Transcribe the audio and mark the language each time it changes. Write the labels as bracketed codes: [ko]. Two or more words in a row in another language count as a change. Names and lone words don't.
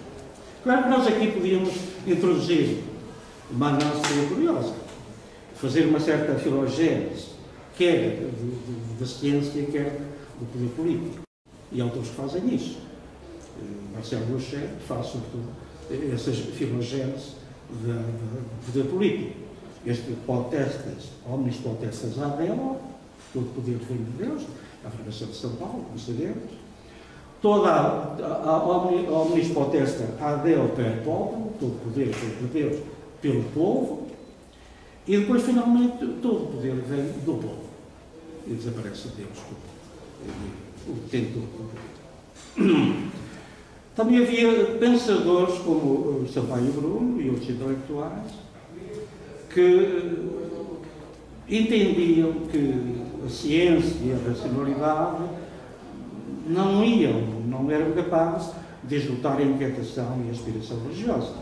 [pt] Claro que nós aqui podíamos introduzir uma análise curiosa, fazer uma certa filogênese, quer da ciência, quer do poder político. E autores que fazem isso. Marcelo Boucher faz, sobretudo, essas filogêneses do poder político. [la] Este potestas, omnis potestas ad Deo, [pt] todo poder vem de Deus, a Fundação de São Paulo, como sabemos. Toda a [la] omnis potesta ad Deo per popolo, [pt] todo poder vem de Deus pelo povo. E depois, finalmente, todo o poder vem do povo. E desaparece Deus, o detentor do poder. Também havia pensadores como Sampaio Bruno e outros intelectuais que entendiam que a ciência e a racionalidade não eram capazes de esgotar a inquietação e a aspiração religiosa.